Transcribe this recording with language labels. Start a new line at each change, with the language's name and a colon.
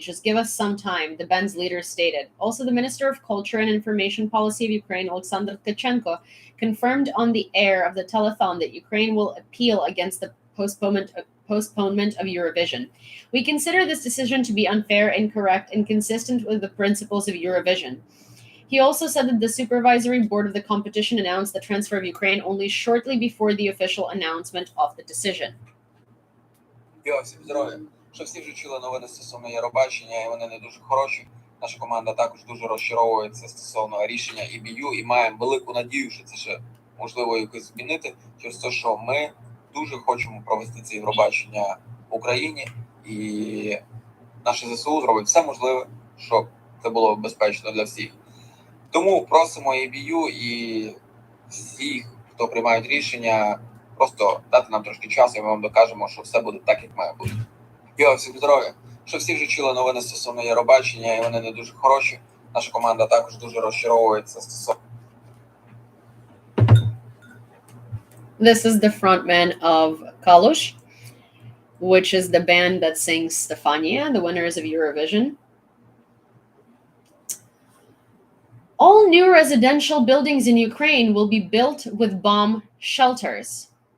English: Just give us some time, the band's leader stated. Also, the Minister of Culture and Information Policy of Ukraine, Alexander Tkachenko, confirmed on the air of the telethon that Ukraine will appeal against the postponement of Eurovision. We consider this decision to be unfair, incorrect, and inconsistent with the principles of Eurovision. He also said that the supervisory board of the competition announced the transfer of Ukraine only shortly before the official announcement of the decision.
Ukrainian: Всім здоров'я. Що всі вже чули новини стосовно Євробачення, і вони не дуже хороші. Наша команда також дуже розчаровується стосовно рішення EBU і маємо велику надію, що це ще можливо якось змінити, через те, що ми дуже хочемо провести це Євробачення в Україні, і наше ЗСУ зробить все можливе, щоб це було безпечно для всіх. Тому просимо EBU і всіх, хто приймають рішення, просто дати нам трошки часу, і ми вам докажемо, що все буде так, як має бути. Всім здоров'я. Що всі вже чули новини стосовно Євробачення, і вони не дуже хороші. Наша команда також дуже розчаровується стосовно.
English: This is the frontman of Kalush, which is the band that sings Stefania, the winners of Eurovision. All new residential buildings in Ukraine will be built with bomb shelters.